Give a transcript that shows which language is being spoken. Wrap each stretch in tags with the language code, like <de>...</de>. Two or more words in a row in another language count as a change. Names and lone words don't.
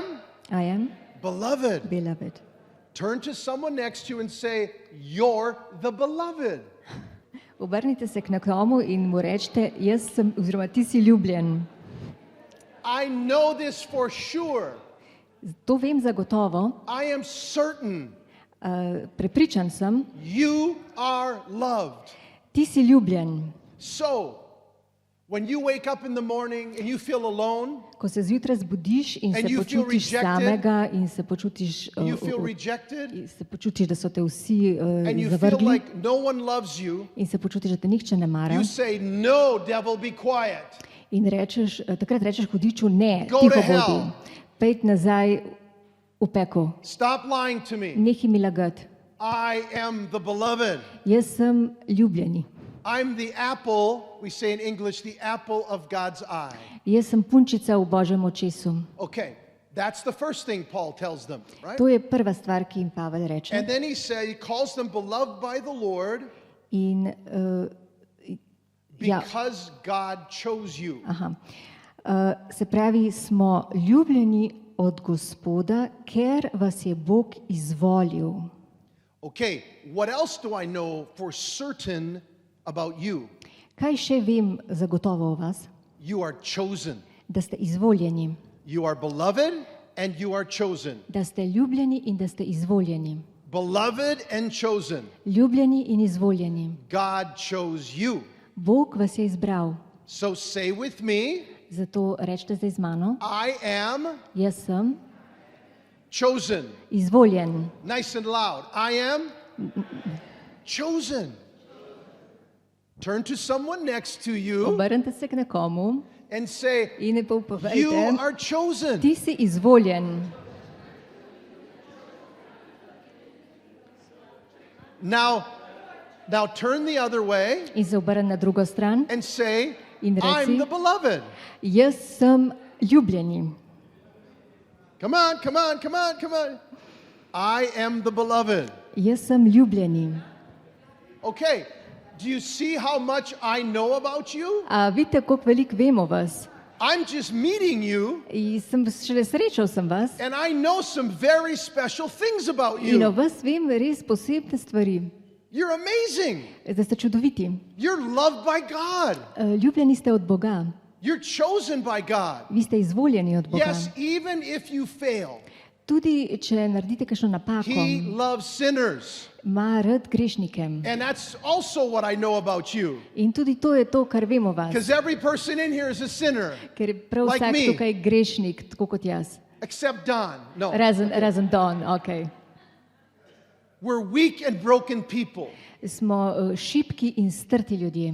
<en>I am beloved. beloved. Turn to someone next to you and say, "You're the beloved."</en> <sl>Obrnite se k nekomu in mu rečete, jaz sem, oziroma ti si ljubljen.</sl> <en>I know this for sure.</en> <sl>To vem zagotovo,</sl> <en>I am certain</en> <sl>prepričan sem,</sl> <en>you are loved.</en> <sl>ti si ljubljen.</sl> <en>So, when you wake up in the morning and you feel alone,</en> <sl>Ko se zjutraj zbudiš in</sl> <en>And</en> <sl>se</sl> <en>you feel</en> <sl>počutiš</sl> <en>rejected.</en> <sl>samega in se počutiš,</sl> <en>you feel rejected,</en> <sl>se počutiš, da so te vsi</sl> <en>and you feel</en> <sl>zavrgli</sl> <en>like no one loves you,</en> <sl>in se počutiš, da te nihče ne mara.</sl> <en>you say, "No, devil, be quiet."</en> <sl>In takrat rečeš hudiču, ne,</sl> <en>Go</en> <sl>tiho</sl> <en>to hell.</en> <sl>bodi, pejt nazaj v pekel,</sl> <en>Stop lying to me.</en> <sl>nehi mi lagati.</sl> <en>I am the beloved.</en> <sl>Jaz sem ljubljeni,</sl> <en>I'm the apple, we say in English, the apple of God's eye.</en> <sl>jaz sem punčica v Božjem očesu.</sl> <en>Okay, that's the first thing Paul tells them, right?</en> <sl>To je prva stvar, ki jim Pavel reče.</sl> <en>And then he calls them beloved by the Lord.</en> <sl>In Ja.</sl> <en>Because God chose you. Aha.</en> <sl>Se pravi, smo ljubljeni od Gospoda, ker vas je Bog izvolil.</sl> <en>Okay, what else do I know for certain about you?</en> <sl>Kaj še vem zagotovo o vas?</sl> <en>You are chosen.</en> <sl>Da ste izvoljeni,</sl> <en>You are beloved and you are chosen.</en> <sl>da ste ljubljeni in da ste izvoljeni.</sl> <en>Beloved and chosen.</en> <sl>Ljubljeni in izvoljeni.</sl> <en>God chose you.</en> <sl>Bog vas je izbral.</sl> <en>So say with me,</en> <sl>Zato rečete zdaj z mano,</sl> <en>I am</en> <sl>jaz sem</sl> <en>chosen.</en> <sl>izvoljen.</sl> <en>Nice and loud. I am chosen. Turn to someone next to you</en> <sl>Obrnite se k nekomu</sl> <en>and say,</en> <sl>in ne</sl> <en>you</en> <sl>povejte,</sl> <en>are chosen.</en> <sl>ti si izvoljen.</sl> <en>Now turn the other way</en> <sl>In se obrni na drugo stran</sl> <en>and say,</en> <sl>in</sl> <en>I'm</en> <sl>reci,</sl> <en>the beloved.</en> <sl>jaz sem ljubljeni.</sl> <en>Come on, come on, come on, come on. I am the beloved.</en> <sl>Jaz sem ljubljeni.</sl> <en>Okay, do you see how much I know about you?</en> <sl>A vidite, koliko veliko vem o vas?</sl> <en>I'm just meeting you,</en> <sl>Šele srečal sem vas</sl> <en>and I know some very special things about</en> <sl>in o</sl> <en>you.</en> <sl>vas vem res posebne stvari.</sl> <en>You're amazing.</en> <sl>Da ste čudoviti.</sl> <en>You're loved by God.</en> <sl>Ljubljeni ste od Boga.</sl> <en>You're chosen by God.</en> <sl>Vi ste izvoljeni od Boga.</sl> <en>Yes, even if you fail,</en> <sl>Tudi če naredite kakšno napako,</sl> <en>He loves sinners.</en> <sl>ima rad grešnike.</sl> <en>And that's also what I know about you.</en> <sl>In tudi to je to, kar vem o vas.</sl> <en>Because every person in here is a sinner,</en> <sl>Ker je prav</sl> <en>like</en> <sl>vsak</sl> <en>me.</en> <sl>tukaj grešnik, tako kot jaz.</sl> <en>except Don. No.</en> <sl>Razen Don, ok.</sl> <en>We're weak and broken people</en> <sl>Smo šibki in strti ljudje.</sl>